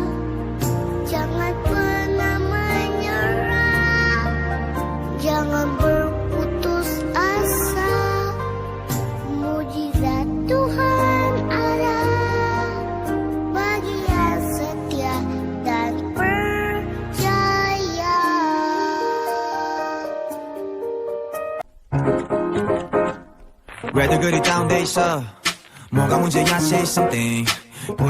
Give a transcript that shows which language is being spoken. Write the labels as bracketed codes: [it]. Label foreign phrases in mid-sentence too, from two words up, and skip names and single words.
[id] Jangan pernah menyerah, jangan berputus asa. Mujizat Tuhan ada bagi yang setia dan percaya. [ko] 왜들 그리 다운돼 있어 뭐가 문제야 [en] say something [ko] 분위기